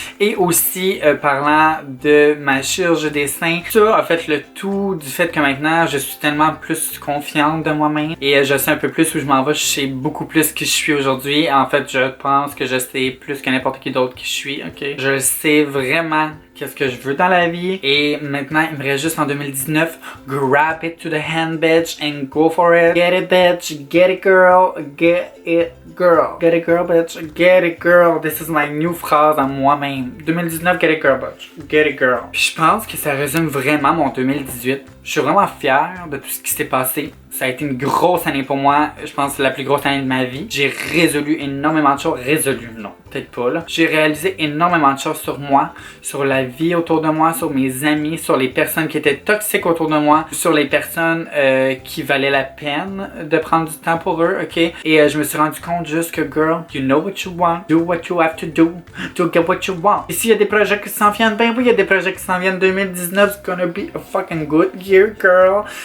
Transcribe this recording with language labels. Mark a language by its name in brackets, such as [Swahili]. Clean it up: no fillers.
[French] Et aussi, parlant de ma chirurgie des seins, ça a fait le tout du fait que maintenant je suis tellement plus confiante de moi-même et je sais un peu plus où je m'en vais, je sais beaucoup plus qui je suis aujourd'hui. En fait, je pense que je sais plus que n'importe qui d'autre qui je suis, ok? Je sais vraiment qu'est-ce que je veux dans la vie et maintenant il me reste juste en 2019 [English] grab it to the hand bitch and go for it. Get it bitch, get it girl, get it girl, get it girl bitch, get it girl. This is my new phrase [French] à moi-même. [English] 2019, get it girl bitch, get it girl. [French] Puis je pense que ça résume vraiment mon 2018. Je suis vraiment fière de tout ce qui s'est passé. Ça a été une grosse année pour moi. Je pense que c'est la plus grosse année de ma vie. J'ai résolu énormément de choses. Résolu, non, peut-être pas là. J'ai réalisé énormément de choses sur moi, sur la vie autour de moi, sur mes amis, sur les personnes qui étaient toxiques autour de moi, sur les personnes qui valaient la peine de prendre du temps pour eux, ok? Et je me suis rendu compte juste que, [English] girl, you know what you want, do what you have to do get what you want. [French] Et s'il y a des projets qui s'en viennent, ben oui, il y a des projets qui s'en viennent. [English] 2019, it's gonna be a fucking good year, girl.